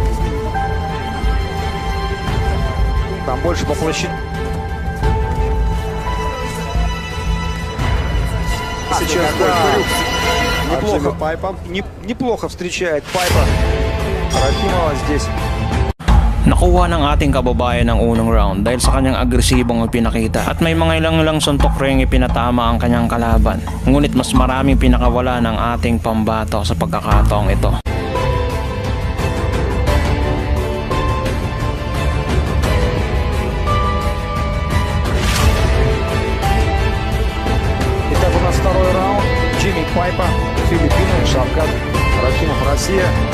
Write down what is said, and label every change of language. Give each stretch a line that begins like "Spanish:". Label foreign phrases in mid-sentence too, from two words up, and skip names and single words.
Russian: Там больше по площади. Сейчас да, неплохо Пайпа. Неплохо встречает Пайпа Рахимова здесь.
Filipino: Nakuha ng ating kababayan ang unang round dahil sa kanyang agresibong ipinakita at may mga ilang suntok ring ipinatama ang kanyang kalaban. Ngunit mas maraming pinakawala ng ating pambato sa pagkakataong ito.
Russian: Итак, у нас второй раунд. Джимми Пайпа, Филиппины, Шавкат Рахимов, Россия.